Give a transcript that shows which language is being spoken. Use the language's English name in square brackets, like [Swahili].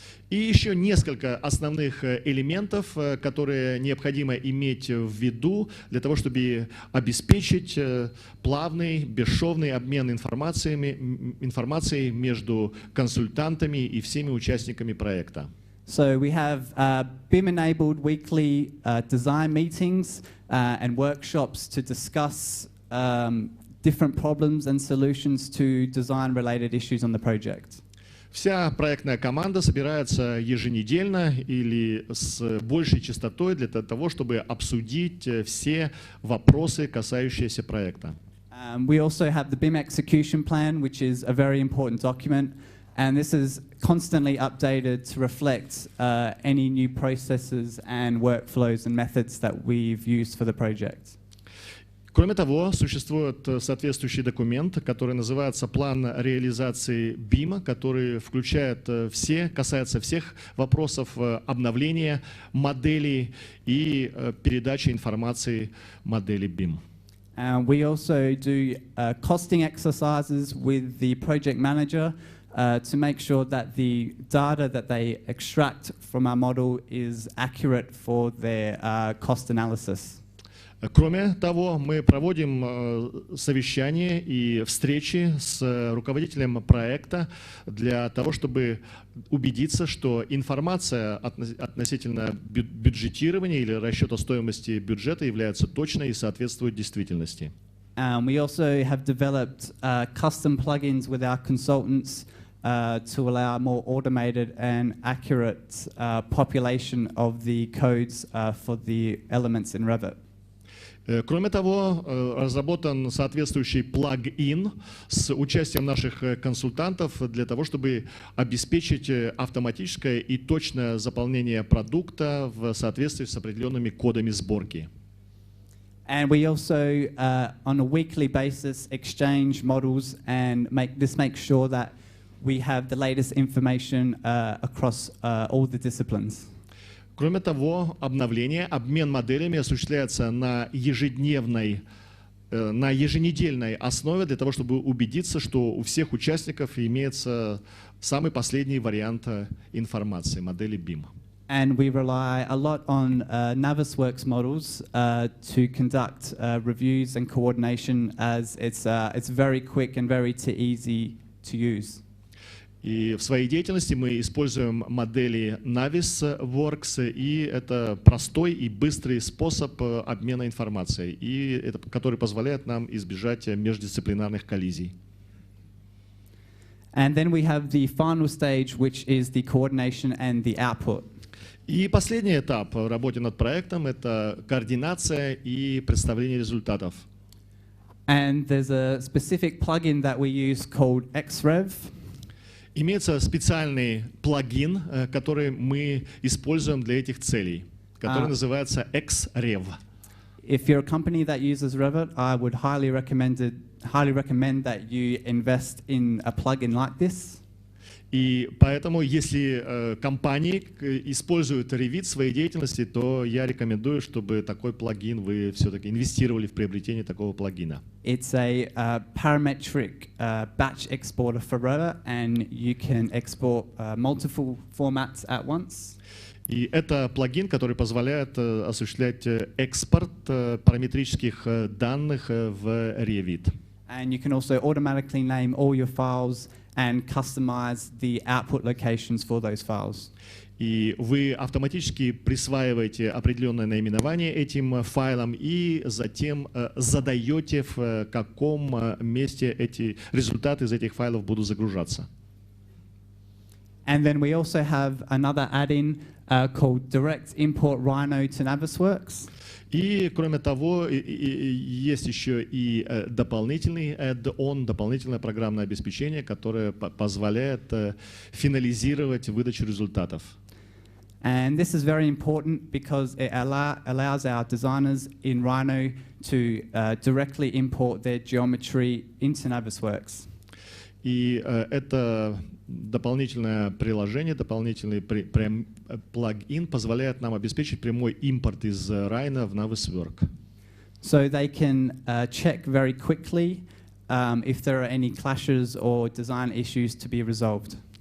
[Russian] И еще несколько основных элементов, которые необходимо иметь в виду для того, чтобы обеспечить плавный, бесшовный обмен информацией между консультантами и всеми участниками проекта. [English] So we have BIM-enabled weekly design meetings and workshops to discuss different problems and solutions to design-related issues on the project. [Russian] Вся проектная команда собирается еженедельно или с большей частотой для того, чтобы обсудить все вопросы, касающиеся проекта. [English] We also have the BIM execution plan, which is a very important document. And this is constantly updated to reflect any new processes and workflows and methods that we've used for the project. [Russian] Кроме того, существует соответствующий документ, который называется «План реализации BIM», который касается всех вопросов обновления моделей и передачи информации модели BIM. [English] We also do costing exercises with the project manager to make sure that the data that they extract from our model is accurate for their cost analysis. [Russian] Кроме того, мы проводим совещания и встречи с руководителем проекта для того, чтобы убедиться, что информация относительно бюджетирования или расчета стоимости бюджета является точной и соответствует действительности. [English] We also have developed custom plugins with our consultants to allow more automated and accurate population of the codes for the elements in Revit. [Russian] Кроме того, разработан соответствующий плагин с участием наших консультантов для того, чтобы обеспечить автоматическое и точное заполнение продукта в соответствии с определенными кодами сборки. [English] And we also, on a weekly basis, exchange models and make sure that we have the latest information across all the disciplines. [Russian] Кроме того, обмен моделями осуществляется на еженедельной основе для того, чтобы убедиться, что у всех участников имеется самый последний вариант информации, модели BIM. [English] And we rely a lot on Navisworks models to conduct reviews and coordination, as it's very quick and very easy to use. [Russian] И в своей деятельности мы используем модели Navisworks, и это простой и быстрый способ обмена информацией, который позволяет нам избежать междисциплинарных коллизий. [English] And then we have the final stage, which is the coordination and the output. [Russian] И последний этап в работе над проектом — это координация и представление результатов. [English] And there's a specific plugin that we use called XREV. [Russian] Имеется специальный плагин, который мы используем для этих целей, который называется XREV. [English] If you're a company that uses Revit, I would highly recommend that you invest in a plugin like this. [Russian] И поэтому, если компании используют Revit в своей деятельности, то я рекомендую, чтобы такой плагин вы все-таки инвестировали в приобретение такого плагина. [English] It's a parametric batch exporter for Revit, and you can export multiple formats at once. [Russian] И это плагин, который позволяет осуществлять экспорт параметрических данных в Revit. [English] And you can also automatically name all your files and customize the output locations for those files. [Russian] И вы автоматически присваиваете определенное наименование этим файлам и затем задаете, в каком месте эти результаты из этих файлов будут загружаться. [English] And then we also have another add-in called Direct Import Rhino to Navisworks. [Russian] И, кроме того, есть еще и дополнительный add-on, дополнительное программное обеспечение, которое позволяет финализировать выдачу результатов. [English] And this is very important because it allows our designers in Rhino to directly import their geometry into Navisworks. [Russian] И это дополнительное приложение, дополнительный плагин позволяет нам обеспечить прямой импорт из Rhino в Navisworks. [English] So they can check very quickly if there are any clashes or design issues to be resolved.